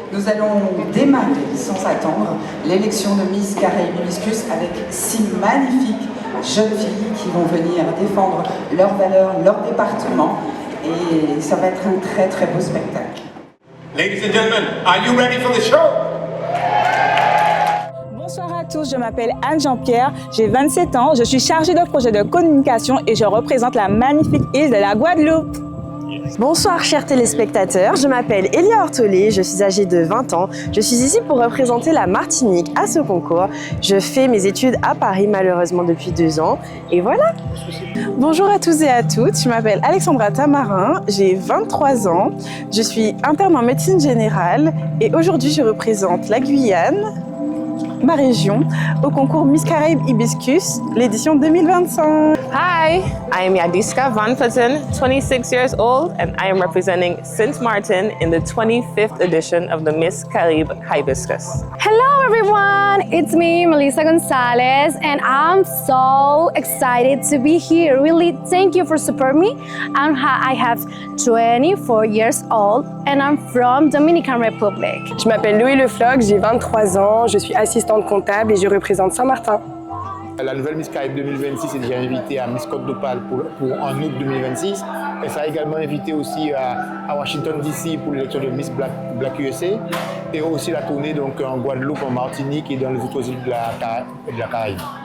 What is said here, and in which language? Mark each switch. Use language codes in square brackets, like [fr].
[fr] allons démarrer sans attendre l'élection de Miss Caraïbes Hibiscus avec 6 magnifiques jeunes filles qui vont venir défendre leurs valeurs, leur département, et ça va être un très très beau spectacle. [en] Ladies and gentlemen, are you ready for the show? [fr] Bonsoir à tous, je m'appelle Anne Jean-Pierre, j'ai 27 ans, je suis chargée de projet de communication et je représente la magnifique île de la Guadeloupe. Bonsoir chers téléspectateurs, je m'appelle Elia Ortolé, je suis âgée de 20 ans. Je suis ici pour représenter la Martinique à ce concours. Je fais mes études à Paris malheureusement depuis 2 ans et voilà. Bonjour à tous et à toutes, je m'appelle Alexandra Tamarin, j'ai 23 ans, je suis interne en médecine générale et aujourd'hui je représente la Guyane, ma région, au concours Miss Caraïbes Hibiscus, l'édition 2025. [en] Hi, I am Yadiska Van Putten, 26 years old, and I am representing St. Martin in the 25th edition of the Miss Caraïbes Hibiscus. Hello everyone, it's me, Melissa Gonzalez, and I'm so excited to be here. Really, thank you for supporting me. I have 24 years old and I'm from Dominican Republic. [fr] Je m'appelle Louis Lefloc, j'ai 23 ans, je suis assistante comptable et je représente Saint-Martin. La nouvelle Miss Caraïbes 2026 est déjà invitée à Miss Côte d'Opale pour en août 2026. Elle sera également invitée aussi à Washington DC pour l'élection de Miss Black USA et aussi la tournée donc, en Guadeloupe, en Martinique et dans les autres îles de la Caraïbe.